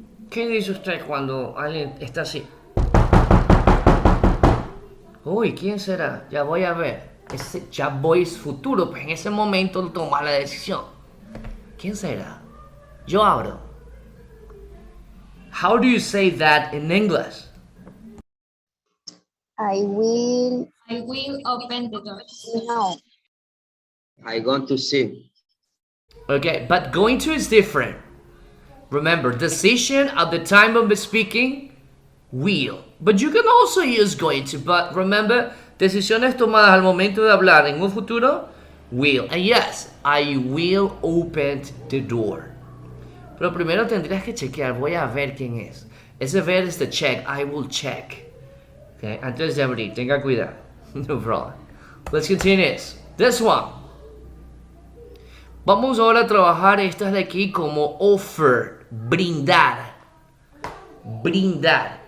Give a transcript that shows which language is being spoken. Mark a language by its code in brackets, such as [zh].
[es] ¿Qué dice usted cuando alguien está así? Uy, ¿quién será? Ya voy a ver. Ya voy futuro, pues en ese momento toma la decisión. ¿Quién será? Yo abro. [en] How do you say that in English? I will open the door. know. I going to see. Okay, but going to is different. Remember, decision at the time of speaking, will. But you can also use going to. But remember, [es] decisiones tomadas al momento de hablar en un futuro, [en] will. And yes, I will open the door. [es] Pero primero tendrías que chequear. Voy a ver quién es. Ese ver es [en] the check. I will check. Okay, [es] antes de abrir, tenga cuidado. [en] No problem. Let's continue this one. [es] Vamos ahora a trabajar estas de aquí como offer, brindar. Brindar.